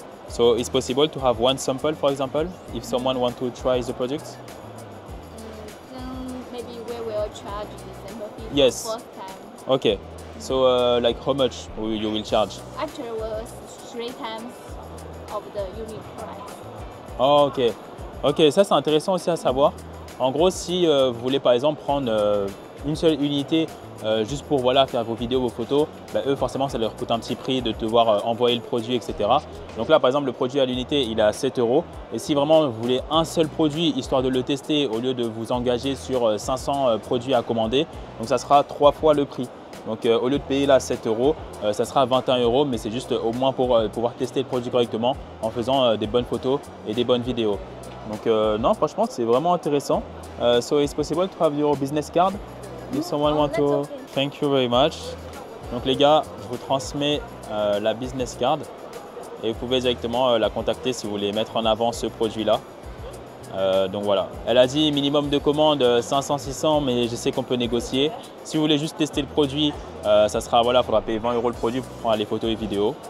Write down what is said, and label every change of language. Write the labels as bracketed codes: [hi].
[en] So it's possible to have one sample, for example, if someone want to try the product. Then maybe we will charge the sample fee Yes. first time. Okay. So like how much you will charge? Actually, it was 3 times of the unit price. Oh, ok. [fr] Ok, ça c'est intéressant aussi à savoir. En gros, si vous voulez par exemple prendre une seule unité juste pour voilà, faire vos vidéos, vos photos, bah, eux forcément ça leur coûte un petit prix de devoir envoyer le produit, etc. Donc là par exemple le produit à l'unité il est à 7 €. Et si vraiment vous voulez un seul produit histoire de le tester au lieu de vous engager sur 500 produits à commander, donc ça sera 3 fois le prix. Donc au lieu de payer là 7 €, ça sera 21 €, mais c'est juste au moins pour pouvoir tester le produit correctement en faisant des bonnes photos et des bonnes vidéos. Donc non, franchement c'est vraiment intéressant. [en] So it's possible to have your business card? If someone want to, thank you very much. [fr] Donc les gars, je vous transmets la business card et vous pouvez directement la contacter si vous voulez mettre en avant ce produit-là. Donc voilà, elle a dit minimum de commandes 500-600, mais je sais qu'on peut négocier. Si vous voulez juste tester le produit, ça sera voilà, faudra payer 20 € le produit pour prendre les photos et vidéos.